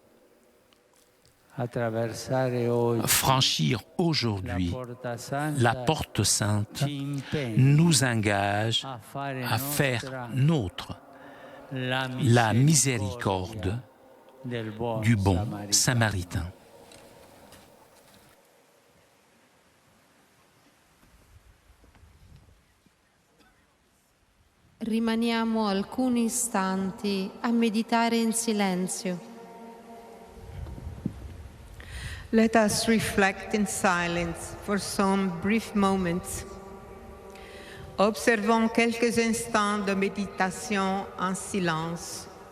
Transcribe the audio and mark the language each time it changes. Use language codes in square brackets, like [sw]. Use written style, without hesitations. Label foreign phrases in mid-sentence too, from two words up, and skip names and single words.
[fr] Franchir aujourd'hui la porte sainte nous engage à faire nôtre la miséricorde du bon Samaritain. [it] Rimaniamo alcuni istanti a meditare in silenzio. [en] Let us reflect in silence for some brief moments. [fr] Observons quelques instants de méditation en silence.